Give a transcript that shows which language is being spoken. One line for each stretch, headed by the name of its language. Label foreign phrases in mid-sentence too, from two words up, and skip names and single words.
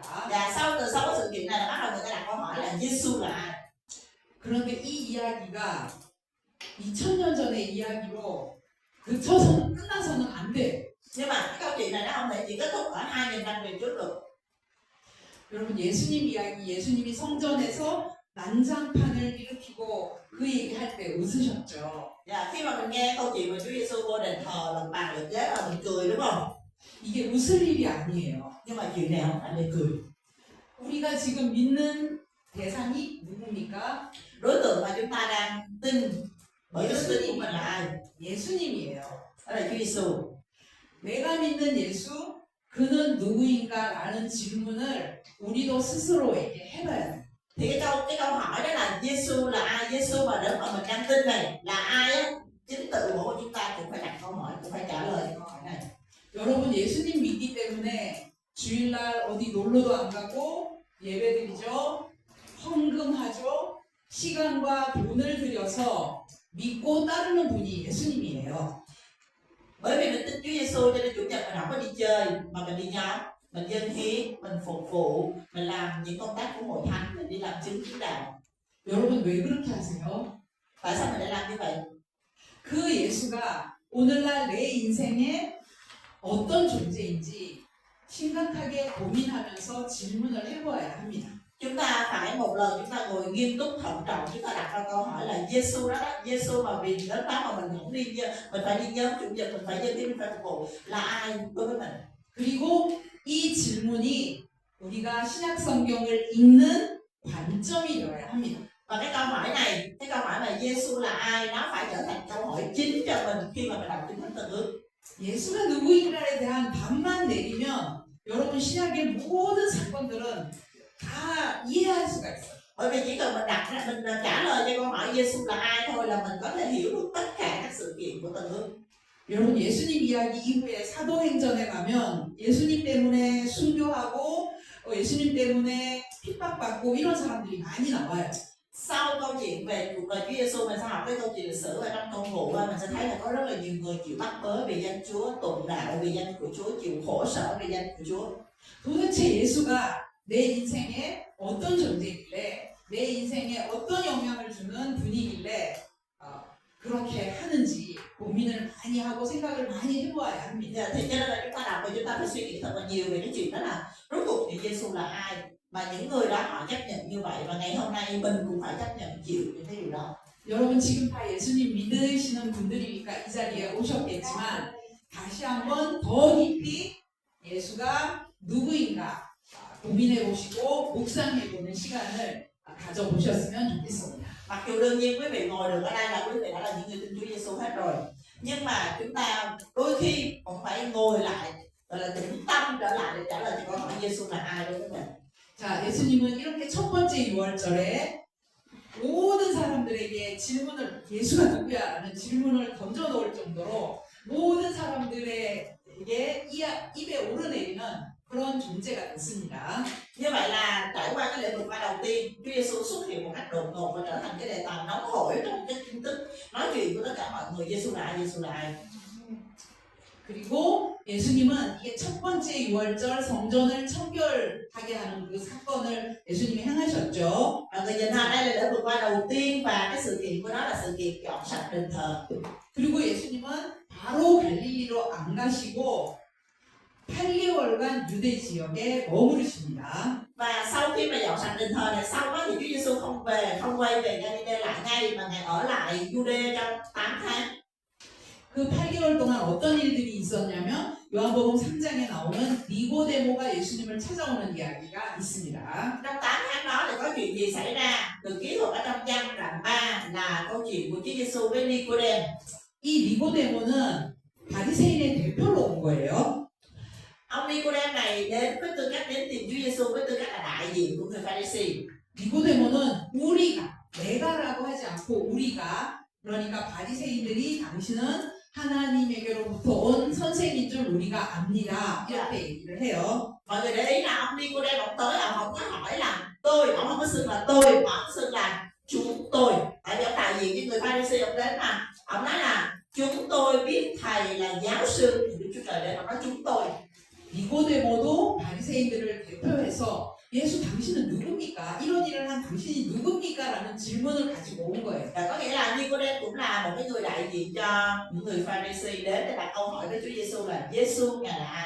Vietnamese: Và từ sau cái sự kiện này là bắt đầu người ta đặt câu hỏi là Giêsu là ai?
Korean: 그런데 이 이야기가 2000년 전의 이야기로 그쳐서는 끝나서는 안 돼.
Vietnamese: Nhưng mà cái câu chuyện này nó không thể chỉ kết thúc ở 2000 năm về trước được.
Korean: 여러분 예수님 이야기, 예수님이 성전에서 난장판을 일으키고 그 얘기할 때 웃으셨죠.
Vietnamese: Khi mà mình nghe câu chuyện về Chúa Giêsu vô đền thờ lần bàn lượt ghế là mình cười đúng không?
Korean: 이게 웃을 일이 아니에요.
Vietnamese: Nhưng mà chuyện này không phải để cười.
Korean: 우리가 지금 믿는 대상이 누굽니까?
Vietnamese: Đối tượng mà chúng ta đang tin bởi đức tin của mình là ai?
Korean: 예수님이에요.
Vietnamese: Đó là Chúa Giêsu.
Korean: 내가 믿는 예수, 그는 누구인가라는 질문을 우리도 스스로에게 해봐야 돼.
Vietnamese: Thì cái câu hỏi đó là Giêsu là ai? Giêsu mà đến mà mình đang tin này là ai á? Chính tự của chúng ta cũng phải đặt câu hỏi, cũng phải trả lời câu hỏi này.
Korean: 여러분 예수님 믿기 때문에 주일날 어디 놀러도 안 가고 예배드리죠. 헌금하죠. 시간과 돈을 들여서 믿고 따르는 분이 예수님이에요.
Vietnamese: Bởi vì mình tin Chúa Giêsu cho nên chủ nhật mình không có đi chơi mà mình đi nhóm, mình dâng hiến, mình phục vụ, mình làm những công tác của hội thánh, mình đi làm chứng chứng đạo.
Korean: 여러분 왜 그렇게 하세요?
Vietnamese: Tại sao mình lại làm như vậy?
Korean: 그 예수가 오늘날 내 인생에 어떤 존재인지 심각하게 고민하면서 질문을 해보아야 합니다.
Vietnamese: Chúng ta phải một lần chúng ta ngồi nghiêm túc thận trọng, chúng ta đặt ra câu hỏi là Giêsu đó, Giêsu mà vì đến đó mà mình không đi, mình phải đi nhóm chủ nhật, mình phải dâng hiến, mình phải phục vụ là ai đối với mình?
Korean: 그리고 이 질문이 우리가 신약 성경을 읽는 관점이 되어야 합니다.
Vietnamese: Và cái câu hỏi mà Giêsu là ai nó phải trở thành câu hỏi chính cho mình khi mà mình đọc Kinh Thánh Tân Ước.
Korean: 예수가 누구인가에 대한 답만 내리면 여러분 신약의 모든 사건들은 다 이해할 수가 있어요.
Vietnamese: Bởi vì chỉ cần mình trả lời cho câu hỏi Giêsu là ai thôi là mình có thể hiểu được tất cả các sự kiện của Tân Ước.
Korean: 여러분 예수님 이야기 이후에 사도행전에 가면 예수님 때문에 순교하고 예수님 때문에 핍박받고 이런 사람들이 많이 나와요.
Vietnamese: Sau câu chuyện về cuộc đời Chúa Giêsu mình sẽ học cái câu chuyện lịch sử ở trong công vụ, mình sẽ thấy là có rất là nhiều người chịu bắt bớ vì danh Chúa, tụng đạo vì danh của Chúa, chịu khổ sở vì danh của Chúa.
Korean: 도대체 예수가 내 인생에 어떤 존재길래 내 인생에 어떤 영향을 주는 분이길래 그렇게 하는지 고민을 많이 하고 생각을 많이 해보아야 합니다.
Vietnamese: Thì cho nên là chúng ta đọc và chúng ta phải suy nghĩ thật là nhiều về cái chuyện đó là rốt cuộc thì Giêsu là ai mà những người đó họ chấp nhận như vậy, và ngày hôm nay mình cũng phải chấp nhận chịu những cái điều đó.
Korean: 여러분 지금 다 예수님 믿으시는 분들이니까 이 자리에 오셨겠지만 다시 한번 더 깊이 예수가 누구인가 고민해 보시고 묵상해 보는 시간을 가져보셨으면 좋겠습니다.
Vietnamese: Mặc dù đương nhiên quý vị ngồi được ở đây là quý vị đã là những người tin Chúa Giêsu hết rồi, nhưng mà chúng ta đôi khi cũng phải ngồi lại, gọi là tĩnh tâm trở lại để trả lời cho câu hỏi Giêsu là ai đối với mình.
Korean: 자, 예수님은 이렇게 첫 번째 유월절에 모든 사람들에게 질문을 예수가 누구야라는 질문을 던져놓을 정도로 모든 사람들에게 입에 오르내리는 그런 존재가 됐습니다.
Vietnamese: Như vậy là trải qua cái lễ vượt qua đầu tiên, Chúa Giêsu xuất hiện một cách đột ngột và trở thành cái đề tài nóng hổi trong cái tin tức nói chuyện với tất cả mọi người. Giêsu là ai? Giêsu là ai?
Korean: 그리고 예수님은 이게 첫 번째 유월절 성전을 청결하게 하는 그 사건을 예수님이 행하셨죠.
Vietnamese: Và người nhìn thấy đây là lễ vượt qua đầu tiên và cái sự kiện của nó là sự kiện dọn sạch đền thờ.
Korean: 그리고 예수님은 바로 갈릴리로 안 가시고 8개월간 유대 지역에 머무르십니다.
Vietnamese: Và sau khi mà dọn sạch đền thờ này xong á thì Chúa Giêsu không quay về Galilee lại ngay mà ngài ở lại Jude trong 8 tháng.
Korean: 그 8개월 동안 어떤 일들이 있었냐면 요한복음 3장에 나오는 니고데모가 예수님을 찾아오는 이야기가 있습니다.
Vietnamese: Trong 8 tháng đó thì có chuyện gì xảy ra? Được ký thuật ở trong Giăng đoạn 3 là câu chuyện của Chúa Giêsu với Nicôđêm.
Korean: 이 니고데모는 바리새인의 대표로 온 거예요.
Vietnamese: Ông Nicôđêm này đến với tư cách đến tìm Chúa Giêsu với tư cách là đại diện của người Pha-ri-si.
Korean: 니고데모는 내가라고 하지 않고 우리가 그러니까 바리새인들이 당신은 하나님에게로부터 온 선생인 줄 우리가 압니다. 이렇게 얘기를 해요.
Vietnamese: Mọi người để ý là ông Nicôđêm ông tới ông không có hỏi là tôi, ông không có xưng là tôi mà ông xưng là chúng tôi. Tại vì ông đại diện với người Pha-ri-si ông đến mà ông nói là chúng tôi biết thầy là giáo sư. Thì Đức Chúa Trời đến ông nói chúng tôi.
Korean: 니고데모도 바리새인들을 대표해서 예수 당신은 누굽니까? 이런 일을 한 당신이 누굽니까? 라는 질문을 가지고 온 거예요.
Vietnamese: Và có nghĩa là Nicôđêm cũng là một cái người đại diện cho những người Pha-ri-si đến để đặt câu hỏi với Chúa Giêsu là Giêsu ngài là ai?